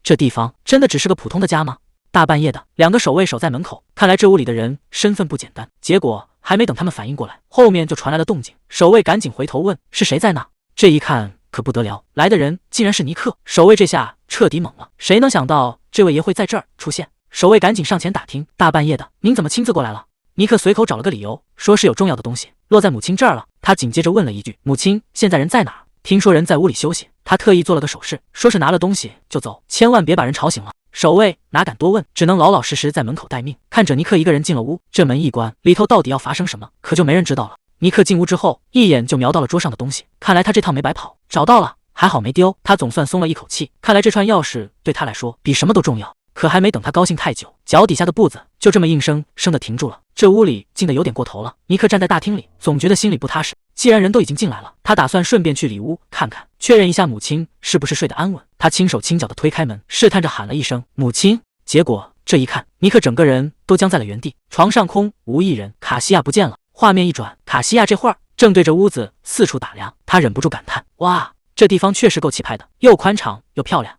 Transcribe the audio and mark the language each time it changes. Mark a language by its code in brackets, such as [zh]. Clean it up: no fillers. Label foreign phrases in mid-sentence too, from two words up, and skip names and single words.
[zh] 這地方真的只是個普通的家嗎？大半夜的，2個守衛守在門口，看來這屋裡的人身份不簡單。結果還沒等他們反應過來，後面就傳來了動靜。守衛趕緊回頭問：“是誰在那？” 這一看可不得了，來的人竟然是尼克。守衛這下徹底懵了，誰能想到這位爺會在這兒出現？守衛趕緊上前打聽：“大半夜的，您怎麼親自過來了？” 尼克隨口找了個理由，說是有重要的東西落在母親這兒了。他緊接着問了一句：“母親現在人在哪兒？” 聽說人在屋裡休息。他特意做了個手勢，說是拿了東西就走，千萬別把人吵醒了。守衛哪敢多問，只能老老實實在門口待命。看着尼克一個人進了屋，這門一關，裡頭到底要發生什麼，可就沒人知道了。尼克進屋之後，一眼就瞄到了桌上的東西，看來他這趟沒白跑，找到了，還好沒丟。他總算鬆了一口氣，看來這串鑰匙對他來說比什麼都重要。可還沒等他高興太久，腳底下的步子就這麼硬生生的停住了。這屋裡靜得有點過頭了。尼克站在大廳裡，總覺得心裡不踏實。既然人都已經進來了，他打算順便去裡屋看看，確認一下母親是不是睡得安穩。他輕手輕腳地推開門，試探着喊了一聲“母親”，結果這一看，尼克整個人都僵在了原地。床上空無一人，卡西亞不見了。畫面一轉，卡西亞這會兒正對着屋子四處打量，他忍不住感嘆：“哇，這地方確實夠氣派的，又寬敞又漂亮。